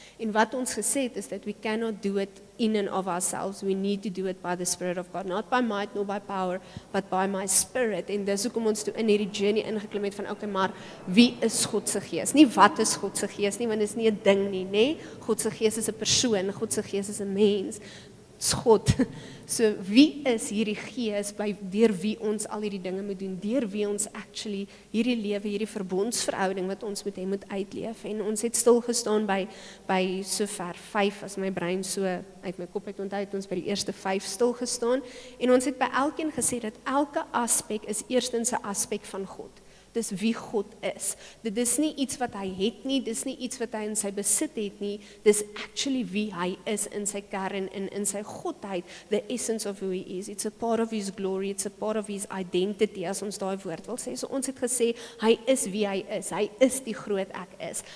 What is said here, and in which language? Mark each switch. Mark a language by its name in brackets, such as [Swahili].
[Afrikaans] En wat ons gesê het is [English] that we cannot do it in and of ourselves, we need to do it by the Spirit of God, not by might nor by power, but by my Spirit. [Afrikaans] En dis hoekom ons toe in hierdie journey ingeklim het van, okay, maar wie is God se gees? Nie wat is God se gees nie, want dit is nie 'n ding nie, nee? God se gees is 'n persoon, God se gees is 'n mens, dit's God. So wie is hierdie gees deur wie ons al hierdie dinge moet doen, deur wie ons actually hierdie lewe, hierdie verbondsverhouding wat ons met hom moet uitleef, en ons het stil gestaan by sover 5, as my brein so uit my kop uit onthou, het ons by die eerste 5 stil gestaan, en ons het by elkeen gesê dat elke aspek is eerstens 'n aspek van God. Dis wie God is. Dit is nie iets wat hy het nie, dis nie iets wat hy in sy besit het nie, dis actually wie hy is in sy kern en in sy godheid, [English] the essence of who he is. It's a part of his glory, it's a part of his identity, [Afrikaans] as ons daai woord wil sê. So ons het gesê, hy is wie hy is die groot ek is.